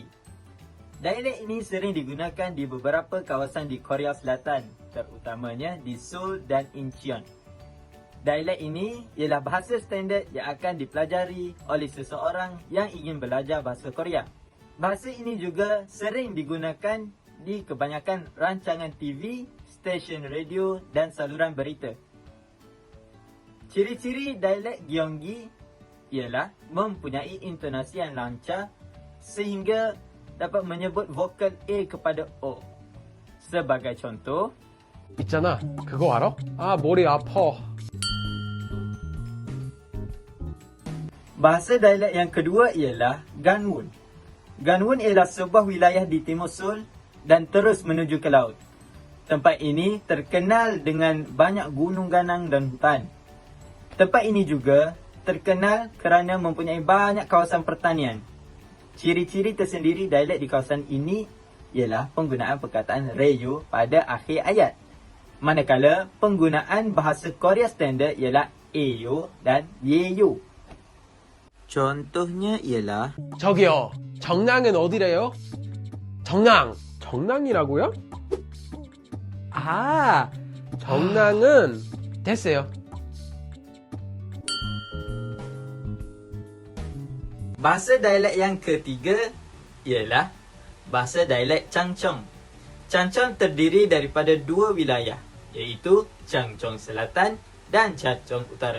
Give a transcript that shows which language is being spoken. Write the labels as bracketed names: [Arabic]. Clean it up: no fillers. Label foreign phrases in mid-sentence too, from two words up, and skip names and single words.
[Malay] Dialek ini sering digunakan di beberapa kawasan di Korea Selatan, terutamanya di Seoul dan Incheon. Dialek ini ialah bahasa standard yang akan dipelajari oleh seseorang yang ingin belajar bahasa Korea. Bahasa ini juga sering digunakan di kebanyakan rancangan TV, stesen radio dan saluran berita. Ciri-ciri dialek Gyeonggi ialah mempunyai intonasi yang lancar sehingga dapat menyebut vokal A kepada O. Sebagai contoh, [Korean] 있잖아, 그거 알아? 아, 머리 아파. [Malay] bahasa dialek yang kedua ialah Gangwon. Gangwon ialah sebuah wilayah di timur Seoul dan terus menuju ke laut. Tempat ini terkenal dengan banyak gunung ganang dan hutan. Tempat ini juga terkenal kerana mempunyai banyak kawasan pertanian. Ciri-ciri tersendiri dialek di kawasan ini ialah penggunaan perkataan reyo pada akhir ayat. Manakala penggunaan bahasa Korea standard ialah eyo dan yeyo. Contohnya ialah [Korean] 저기요, 정랑은 어디래요? 정랑이라고요? 아, 정랑은 됐어요. [Malay] bahasa dialek yang ketiga ialah bahasa dialek Chungcheong. Chungcheong terdiri daripada dua wilayah, iaitu Chungcheong Selatan dan Chungcheong Utara.